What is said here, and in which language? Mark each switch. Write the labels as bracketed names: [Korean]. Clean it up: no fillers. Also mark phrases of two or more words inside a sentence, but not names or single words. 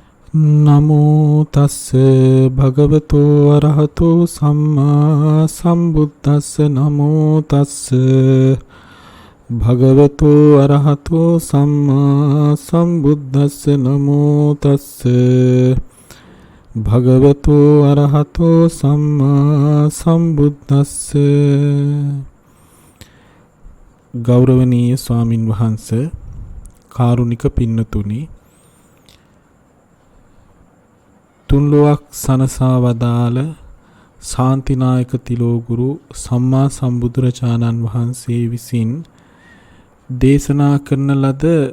[Pali] නමෝ තස්ස භගවතෝ අරහතෝ සම්මා සම්බුද්දස්ස නමෝ තස්ස භගවතෝ අරහතෝ සම්මා සම්බුද්දස්ස නමෝ තස්ස භගවතෝ අරහතෝ සම්මා සම්බුද්දස්ස. [Sinhala] ගෞරවනීය ස්වාමින් වහන්සේ, කාරුණික පින්නතුනි, තුන්ලොවක් සනසා වදාළ ශාන්තිනායක තිලෝගුරු සම්මා සම්බුදුරජාණන් වහන්සේ විසින් දේශනා කරන ලද